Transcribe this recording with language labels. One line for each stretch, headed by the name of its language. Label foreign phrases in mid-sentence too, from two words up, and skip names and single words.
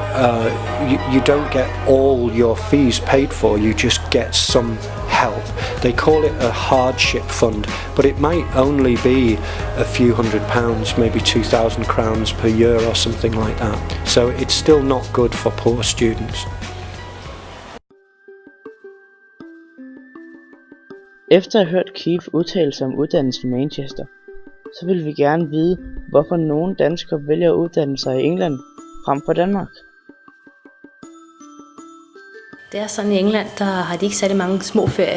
English: You don't get all your fees paid for. You just get some help. They call it a hardship fund, but it might only be a few £100, maybe 2,000 crowns per year or something like that. So it's still not good for poor students.
Danish: Efter at have hørt Keith udtale sig om uddannelse i Manchester, så vil vi gerne vide, hvorfor nogle danskere vælger at uddanne sig i England frem for Danmark. Det er sådan, i England, der har de ikke særlig mange små ferier.